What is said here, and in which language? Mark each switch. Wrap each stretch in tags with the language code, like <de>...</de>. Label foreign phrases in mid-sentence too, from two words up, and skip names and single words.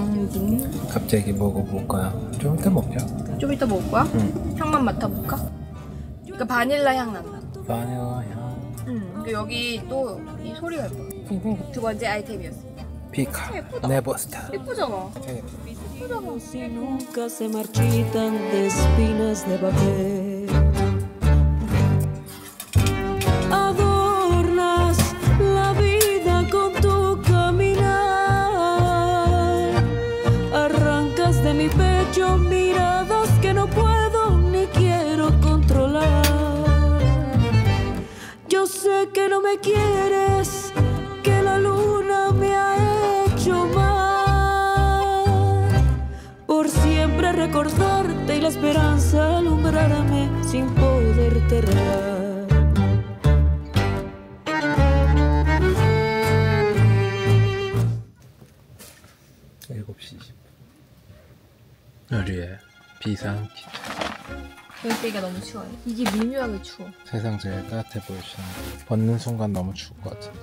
<ko>갑자기 먹어볼까요? 좀 이따 먹자. 좀 이따 먹을 거야? 응. 향만 맡아볼까? 그러니까 바닐라 향 난다. 바닐라 향. 근데 여기 또 이 소리가 예뻐. 두 번째 아이템이었습니다. 피카. 예쁘다. 네버스타. 예쁘잖아.</ko> <es>Si nunca se marchitan de espinas de papel. Adornas la vida con tu caminar. Arrancas de mi pecho miradas que no puedo ni quiero controlar. Yo sé que no me quieres, que la luna me ha hecho mal. Por siempre recordarte y la esperanza alumbrarme sin poderte regar.</es> <ko>7시 20분. 우리의 비상키. 여기가 너무 추워요. 이게 미묘하게 추워. 세상 제일 따뜻해 보이시는. 벗는 순간 너무 추울 것 같은데.</ko>